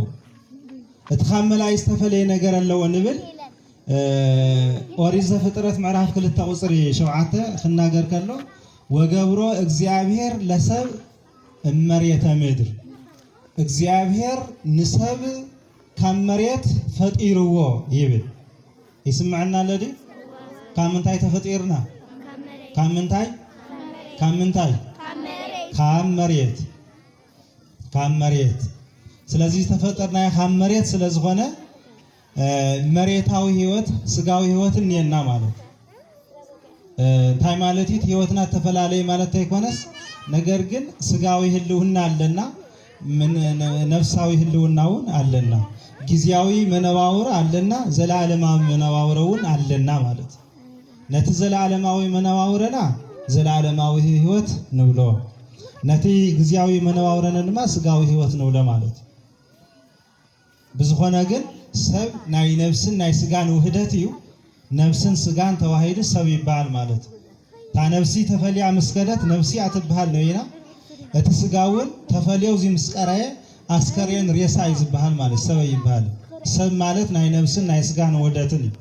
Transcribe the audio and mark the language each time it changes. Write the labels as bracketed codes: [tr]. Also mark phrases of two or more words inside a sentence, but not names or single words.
[ti] እቲ ካብ መላእክት ዝተፈለየ ነገር ኣለዎ ንብል ኦሪት ዘፍጥረት ምዕራፍ 2 ቁጽሪ 7 ክናገር ከሎ [gez] ወገብሮ እግዚአብሔር ለሰብ እመሬተ ምድር [ti] እግዚአብሔር ንሰብ ካብ መሬት ፈጢርዎ ይብል ይስምዓና ለዲ ካብ ምንታይ ተፈጢርና ካብ ምንታይ ካብ መሬት ስለዚህ ተፈጠርና ካብ መሬት ስለዝኾነ መሬታዊ ህይወት ስጋዊ ህይወት እንየና ማለት እንታይ ማለት እዩ ህይወትና ተፈላለየ ማለት አይኮነስ ነገር ግን ስጋዊ ህልውና አለና ነፍሳዊ ህልውናውን አለና ጊዜያዊ መነባወር አለና ዘላለማዊ መነባወሩን አለና ማለት ነቲ ዘላለማዊ መነባወረና ዘላለማዊ ህይወት ንብሎ ነቲ ጊዜያዊ መነባወረና ድማ ስጋዊ ህይወት ንብሎ ማለት ብዝኾነ ግን ሰብ ናይ ነፍስን ናይ ስጋን ውህደት እዩ ነፍስን ስጋን ተዋሂዱ ሰብ ይባል ማለት ታ ነፍሲ ተፈልያ መስከደት ነፍሲ አትበሃል ነው ኢና እቲ ስጋውን ተፈልየው ዚ ምስቀራየ አስከሬን ሬሳ ይዝበሃል ማለት ሰብ ይባል ሰብ ማለት ናይ ነፍስን ናይ ስጋን ውህደትን